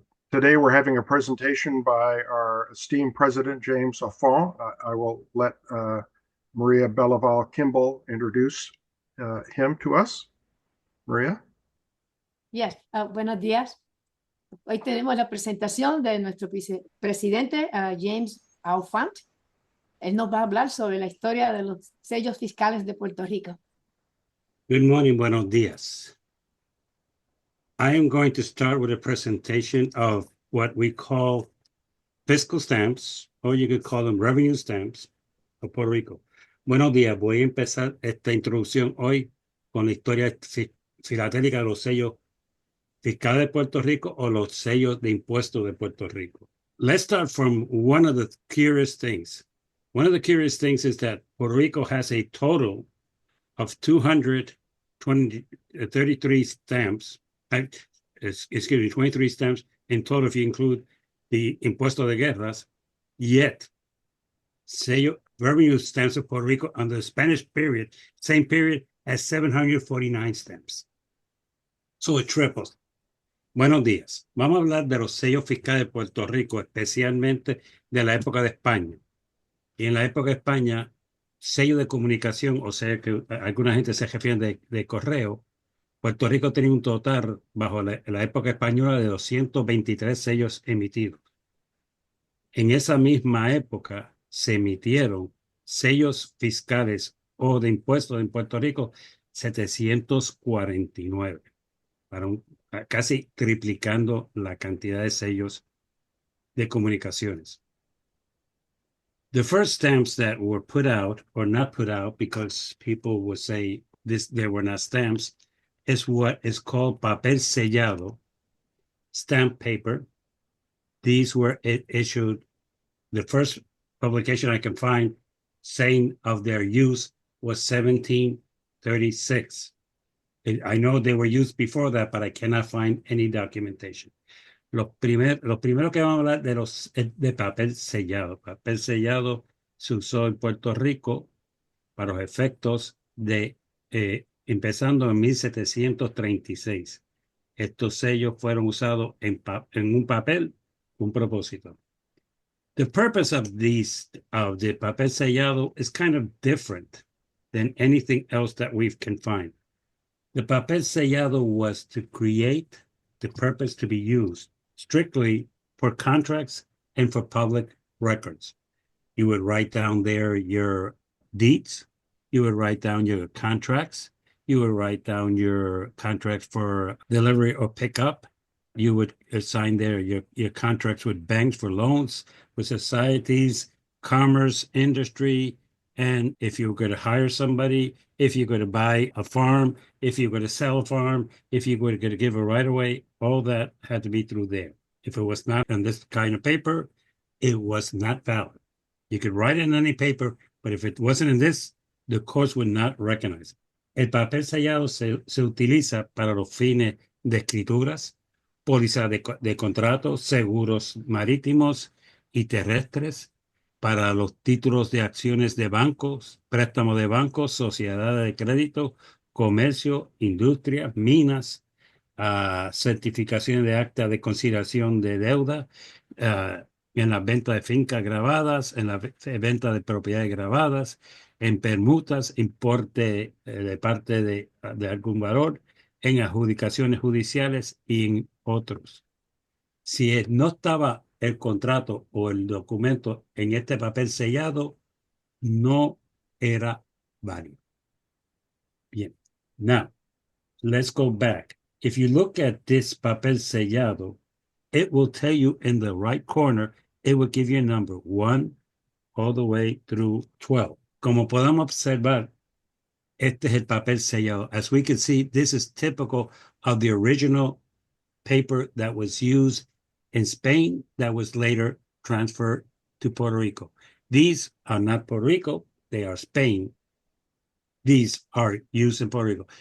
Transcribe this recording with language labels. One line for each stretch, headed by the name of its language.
English: Today we're having a presentation by our esteemed President, James Affont. I will let Maria Belaval Kimball introduce him to us. Maria? Yes,
Spanish: buenos días. Hoy tenemos la presentación de nuestro presidente, James Affont. Él nos va a hablar sobre la historia de los sellos fiscales de Puerto Rico.
English: Good morning,
Spanish: buenos días.
English: I am going to start with a presentation of what we call fiscal stamps, or you could call them revenue stamps of Puerto Rico.
Spanish: Buenos días, voy a empezar esta introducción hoy con la historia filatélica de los sellos fiscales de Puerto Rico o los sellos de impuestos de Puerto Rico.
English: Let's start from one of the curious things. One of the curious things is that Puerto Rico has a total of 23 stamps, 23 stamps in total if you include the
Spanish: impuesto de guerras,
English: yet revenue stamps of Puerto Rico under the Spanish period, same period, as 749 stamps. So it triples.
Spanish: Buenos días. Vamos a hablar de los sellos fiscales de Puerto Rico, especialmente de la época de España. Y en la época de España, sello de comunicación, o sea que alguna gente se refiere de correo, Puerto Rico tenía un total, bajo la época española, de 223 sellos emitidos. En esa misma época se emitieron sellos fiscales o de impuestos en Puerto Rico 749, casi triplicando la cantidad de sellos de comunicaciones.
English: The first stamps that were put out or not put out, because people would say they were not stamps, is what is called papel sellado, stamp paper. These were issued, the first publication I can find saying of their use was 1736. I know they were used before that, but I cannot find any documentation.
Spanish: Lo primero que vamos a hablar de papel sellado. Papel sellado se usó en Puerto Rico para los efectos de empezando en 1736. Estos sellos fueron usados en un papel, un propósito.
English: The purpose of the papel sellado is kind of different than anything else that we can find. The papel sellado was to create the purpose to be used strictly for contracts and for public records. You would write down there your deeds, you would write down your contracts, you would write down your contracts for delivery or pickup, you would assign there your contracts with banks for loans, with societies, commerce, industry, and if you were going to hire somebody, if you're going to buy a farm, if you're going to sell a farm, if you're going to give a right-of-way, all that had to be through there. If it was not on this kind of paper, it was not valid. You could write it in any paper, but if it wasn't in this, the courts would not recognize it.
Spanish: El papel sellado se utiliza para los fines de escrituras, pólizas de contratos, seguros marítimos y terrestres, para los títulos de acciones de bancos, préstamos de bancos, sociedades de crédito, comercio, industria, minas, certificaciones de acta de conciliación de deuda, en la venta de fincas grabadas, en la venta de propiedades grabadas, en permutas, importe de parte de algún valor, en adjudicaciones judiciales y en otros. Si no estaba el contrato o el documento en este papel sellado, no era válido.
English: Bien. Now, let's go back. If you look at this papel sellado, it will tell you in the right corner, it will give you a number 1 all the way through 12.
Spanish: Como podemos observar, este es el papel sellado.
English: As we can see, this is typical of the original paper that was used in Spain that was later transferred to Puerto Rico. These are not Puerto Rico, they are Spain. These are used in Puerto Rico.